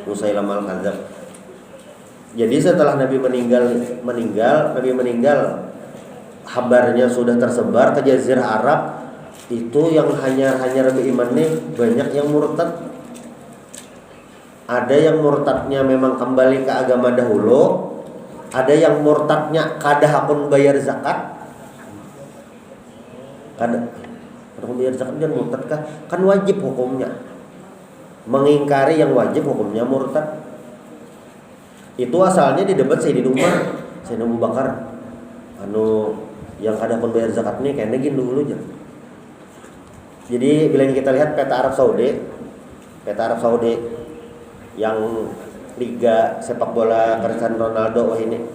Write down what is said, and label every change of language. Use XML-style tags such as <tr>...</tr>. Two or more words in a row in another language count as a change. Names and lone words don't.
<id>Jadi setelah Nabi meninggal, kabarnya sudah tersebar ke Jazirah Arab. Itu yang hanya beriman nih, banyak yang murtad. Ada yang murtadnya memang kembali ke agama dahulu, ada yang murtadnya</id> <bjn>kada hakun bayar zakat.</bjn> <id>Kada bayar zakat dan murtad kah? Kan wajib hukumnya. Mengingkari yang wajib hukumnya murtad. Itu asalnya di debat Sayyidina Umar, Sayyidina Abu Bakar. Yang kada pun bayar zakat nih kayaknya gini dulu aja. Jadi bila kita lihat peta Arab Saudi yang liga sepak bola Cristiano Ronaldo ini.</id>